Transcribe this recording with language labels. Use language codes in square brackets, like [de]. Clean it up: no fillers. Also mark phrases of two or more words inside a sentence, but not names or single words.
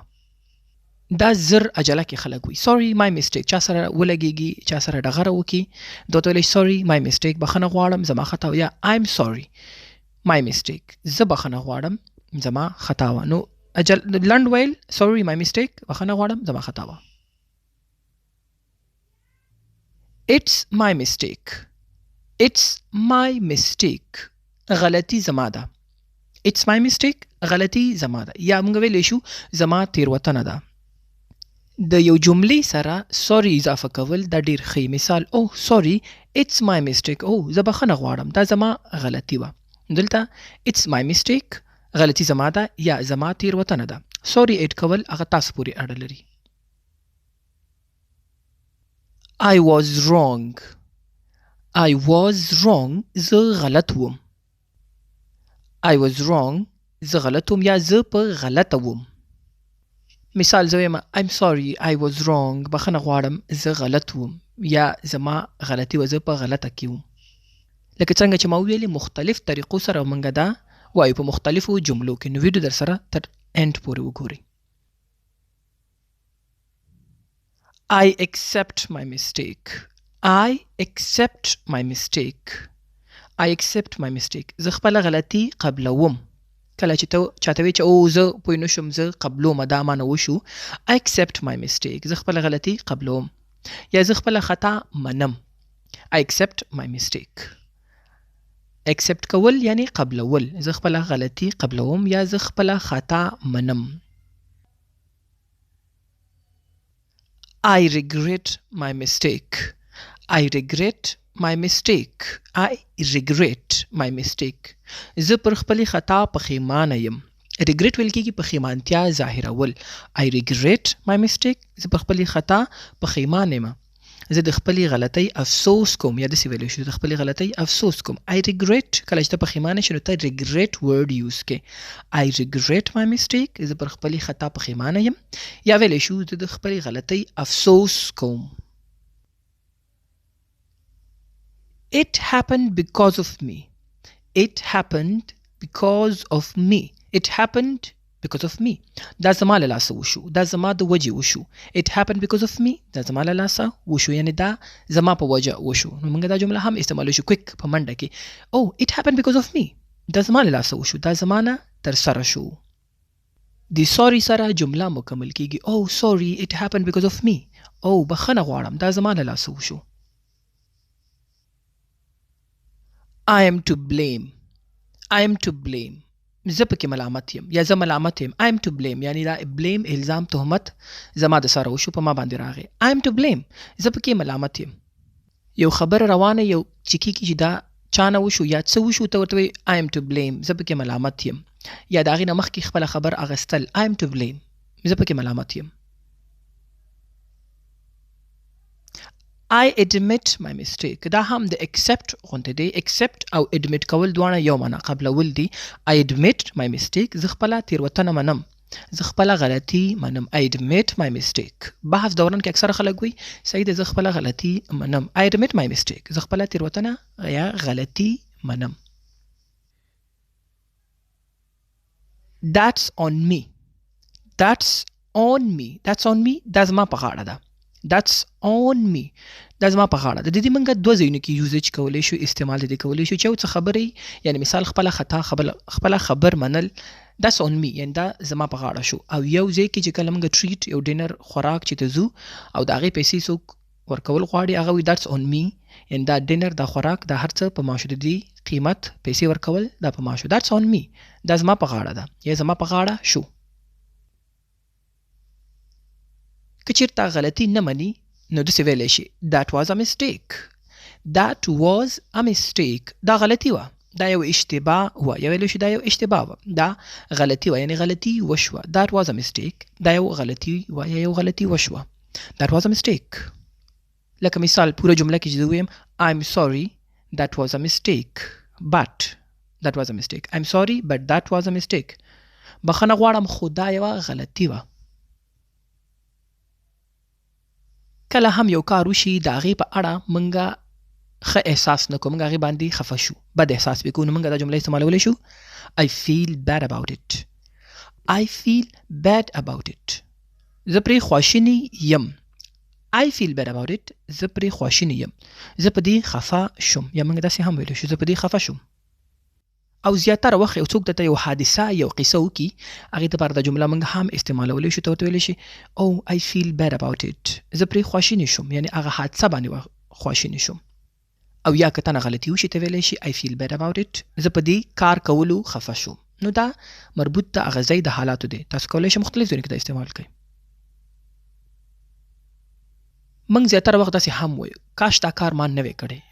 [ps] دا زر عجله کې خلک وي [en] sorry my mistake, [ps] چا سره ولګېږي، چا سره ډغره وکړي، دا ته ویلی شي [en] sorry my mistake, [ps] بخښنه غواړم زما خطا وه، یا [en] I'm sorry my mistake, [ps] زه بخښنه غواړم زما خطا وه. نو لنډ ویل [en] sorry my mistake, [ps] بخښنه غواړم زما خطا وه. [en] It's my mistake. It's my mistake. [ps] غلطی زما ده. [en] It's my mistake. [ps] غلطی زما ده. یا موږ ویلی شو زما تیروتنه ده. د یو جملې سره سوري اضافه کول دا ډیر ښه. مثال او سوري [en] it's my mistake. [ps] او زه بخښنه غواړم دا زما غلطی وه. دلته [en] it's my mistake [ps] غلطی زما ده یا زما تیروتنه ده. [en] sorry add [ps] کول هغه تاسو پورې اړه لري. [en] I was wrong. I was wrong. [ps] زه غلط وم. [en] I was wrong. [ps] زه غلط وم یا زه په غلطه وم. مثال زه وایم [en] I'm sorry I was wrong. [ps] بخښنه غواړم زه غلط وم یا زما غلطي وه، زه په غلطه کې وم. لکه څنګه چې ما وویلې مختلف طریقو سره موږ دا وایو په مختلفو جملو کې. نو ویډیو در سره تر اینډ پورې وګورئ. [en] I accept my mistake. I accept my mistake. I accept my mistake. [ps] زه خپله غلطي قبلوم. کله چې ته چاته وایې چې او زه پوه نه شوم، زه قبلومه، دا ما نه وشو. [en] I accept my mistake. [ps] زه خپله غلطي قبلوم یا زه خپله خطا منم. [en] I accept my mistake. accept [ps] کول یعنی قبلول. زه خپله غلطي قبلوم یا زه خپله خطا منم. [en] I regret my mistake. I regret my mistake. I regret my mistake. [ps] زه پر خپلې خطا پښیمانه یم. regret ویل کېږي پښیمانتیا ظاهرول. [en] I regret my mistake. [ps] زه پر خپلې خطا پښیمانه یم. زه د خپلې غلطۍ افسوس کوم، یا داسې ویلی شو د خپلې غلطۍ افسوس کوم. [en] I regret [ps] کله چې ته پښیمانه شې نو ته [en] regret word use [ps] کې. [en] I regret my mistake. [ps] زه پر خپلې خطا پښیمانه یم یا ویلی شو زه د خپلې غلطۍ افسوس کوم. [en] It happened because of me. It happened because of me. It happened because of me. [ps] دا زما له لاسه وشو، دا زما د وجې وشو. [en] It happened because of me. [ps] دا زما له لاسه وشو، یعنی دا زما په وجه وشو. نو موږ دا جمله هم استعمالوو شو کویک په منډه کې. [en] Oh it happened because of me. [ps] دا زما له لاسه وشو، دا زما نه تر سره شو. د سوري سره جمله مکمل کېږي. [en] Oh sorry it happened because of me. [ps] Oh بخښنه غواړم دا زما له لاسه وشو. [en] I am to blame. I am to blame. [ps] زه پکې ملامت یم یا زه ملامت یم. [en] I am to blame [ps] یعنی دا blame الزام تهمت زما د سره وشو، په ما باندې راغی. [en] I am to blame. [ps] زه پکې ملامت یم. یو خبر روانه یو چې کېږي چې دا چا نه وشو یا څه وشو، ته ورته وایي [en] I am to blame. [ps] زه پکې ملامت یم. یا د هغې نه مخکې خپله خبر اخیستل [en] I am to blame. [ps] زه پکې ملامت یم. [en] I admit my mistake. [ps] دا هم د accept غونډې دی. accept او admit کول دواړه یو معنا قبلول دي. [en] I admit my mistake. [ps] زه خپله تیروتنه منم، زه خپله غلطي منم. [en] I admit my mistake. [ps] بحث دوران کې اکثره خلک وایي صحیح ده زه خپله غلطي منم. [en] I admit my mistake. [ps] زه خپله تیروتنه یا غلطي منم. [en] That's on me. That's on me. That's on me. [ps] دا زما په غاړه ده. [en] That's on me. [ps] دا زما په غاړه ده. د دې موږ دوه ځایونو کې یوزیج کولی شو، استعمال د دې کولی شو چې یو څه خبرې یعنی مثال خپله خطا خپله خبر منل [en] that's on me [ps] یعنی دا زما په غاړه شو. او یو ځای کې چې کله موږ ټریټ یو ډینر خوراک چې ته ځو او د هغې پیسې څوک ورکول غواړي هغه وایي [en] that's on me [ps] یعنی دا ډینر دا خوراک دا هر څه په ما شو، د دې قیمت پیسې ورکول دا په ما شو. [en] that's on me. [ps] دا زما په غاړه ده یا زما په غاړه شو. که چېرته غلطي نه مني نو داسې ویلی شي [en] that was a mistake. That was a mistake. [ps] دا غلطي وه. دا یو اشتباه و، یا ویلی شو دا یو اشتباه و، دا غلطی و یعنی غلطی وشوه. [en] That was a mistake. [ps] دا یو غلطی و یا یو غلطی وشوه. [en] That was a mistake. [ps] لکه مثال پوره جمله کې چې ویم [en] I'm sorry that was a mistake but that was a mistake. I'm sorry but that was a mistake. [ps] بخنه غواړم خو دا یو غلطی و. کله هم یو کار وشي د هغې په اړه موږ ښه احساس نه کوو، موږ هغې باندې خفه شو، بد احساس پې کوو، نو موږ دا جمله استعمالولی شو [en] I feel bad about it. I feel bad about it. [ps] زه پرې خواشینی یم. [en] I feel bad about it. [ps] زه پرې خواشینی یم. زه په دې خفه شوم، یا موږ داسې هم ویلی شو زه په دې خفه شوم. او زیاتره وخت یو څوک درته یو حادثه یو قصه وکړي، هغې دپاره دا جمله موږ هم استعمالولی شو. ته ورته ویلی شي [en] Oh I feel bad about it. [ps] زه پرې خواشینی شوم، یعنې هغه حادثه باندې خواشینی شوم. او یا که تنه غلطي وشي ته ویلی شي [en] I feel bad about it. [ps] زه په دې کار کولو خفه شوم. نو دا مربوط د هغه ځای د حالاتو دی. تاسو کولی شئ مختلف ځایونو کې دا استعمال کړئ. موږ زیاتره وخت داسې هم وایو کاش دا کار ما نه وی کړی.